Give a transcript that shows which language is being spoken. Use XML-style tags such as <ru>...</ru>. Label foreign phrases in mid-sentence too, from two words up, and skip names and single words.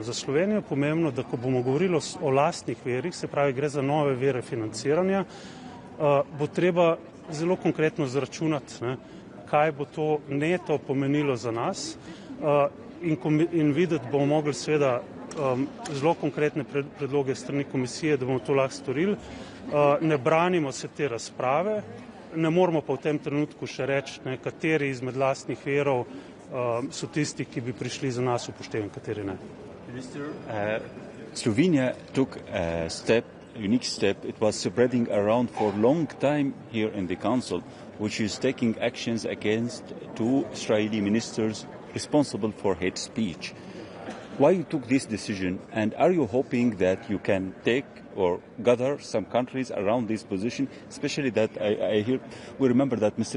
<sl>Za Slovenijo je pomembno, da ko bomo govorili o lastnih virih, se pravi gre za nove vire financiranja, bo treba zelo konkretno zračunati, kaj bo to neto pomenilo za nas in videti bomo mogli seveda zelo konkretne predloge strani komisije, da bomo to lahko storili. Ne branimo se te razprave, ne moramo pa v tem trenutku še reči, kateri izmed lastnih virov so tisti, ki bi prišli za nas upoštevani, kateri ne.</sl> <en>Minister, Slovenia took a unique step. It was spreading around for a long time here in the Council, which is taking actions against 2 Israeli ministers responsible for hate speech. Why you took this decision, and are you hoping that you can take or gather some countries around this position, especially that we remember that Mr.</en>